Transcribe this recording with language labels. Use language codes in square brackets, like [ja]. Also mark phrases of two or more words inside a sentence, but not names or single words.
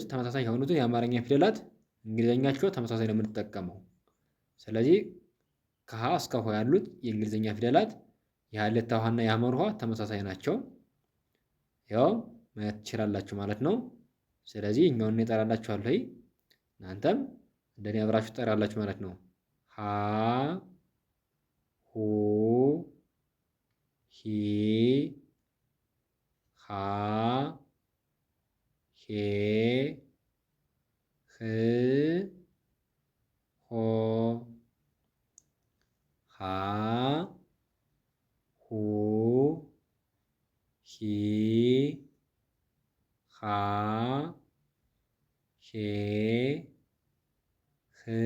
[am] ተመሳሳይ የሆኑትን የአማርኛ ፊደላት እንግሊዘኛቸው ተመሳሳይ ነው የምንጠቀመው። ስለዚህ ከሀ እስከ ሆ ያሉት የእንግሊዘኛ ፊደላት የሀሌታ ውሃና የሐመር ውሃ ተመሳሳይ ናቸው። ያው ማየት ትችላላችሁ ማለት ነው። ስለዚህ እኛውን እኔ እጠራላችኋለሁ፣ እናንተም እንደኔ አብራችሁ ትጠራላችሁ ማለት ነው። ሀ ሁ ሂ ሃ ሄ ህ ሆ ሃ ሁ ሂ ሃ ሄ ህ